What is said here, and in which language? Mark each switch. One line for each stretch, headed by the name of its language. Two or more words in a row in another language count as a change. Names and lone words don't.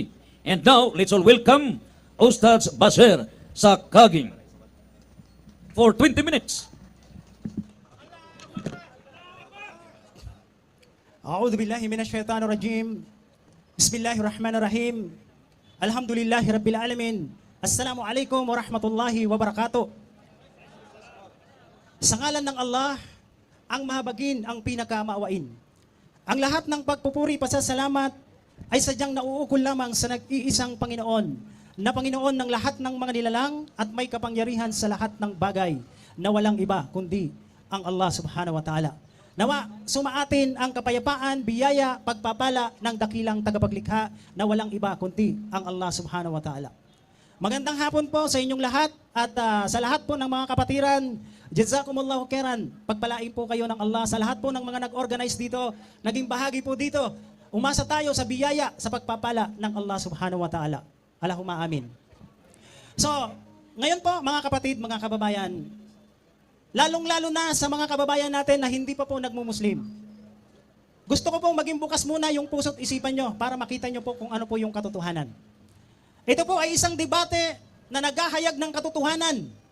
English: And now, let's all welcome Ustaz Basher sa Kaging for 20 minutes.
Arabic: أعوذ بالله من الشيطان الرجيم. بسم الله الرحمن الرحيم الحمد لله رب العالمين. السلام عليكم ورحمة الله وبركاته.
Filipino: Sa ngalan ng Allah, ang mahabagin, ang pinakamaawain. Ang lahat ng pagpupuri, pasasalamat ay sadyang nauukol lamang sa nag-iisang Panginoon, na Panginoon ng lahat ng mga nilalang at may kapangyarihan sa lahat ng bagay, na walang iba kundi ang Allah
Arabic: سبحانه وتعالى.
Filipino: Nawa, sumaatin ang kapayapaan, biyaya, pagpapala ng dakilang tagapaglikha na walang iba kundi ang Allah
Arabic: سبحانه وتعالى.
Filipino: Magandang hapon po sa inyong lahat at sa lahat po ng mga kapatiran,
Arabic: جزاكم الله خيرا.
Filipino: Pagpalain po kayo ng Allah sa lahat po ng mga nag-organize dito, naging bahagi po dito. Umasa tayo sa biyaya, sa pagpapala ng Allah
Arabic: سبحانه وتعالى. اللهم آمين.
Filipino: So, ngayon po mga kapatid, mga kababayan, lalong-lalo na sa mga kababayan natin na hindi pa po nagmumuslim. Gusto ko pong maging bukas muna yung puso't isipan nyo para makita nyo po kung ano po yung katotohanan. Ito po ay isang debate na naghahayag ng katotohanan.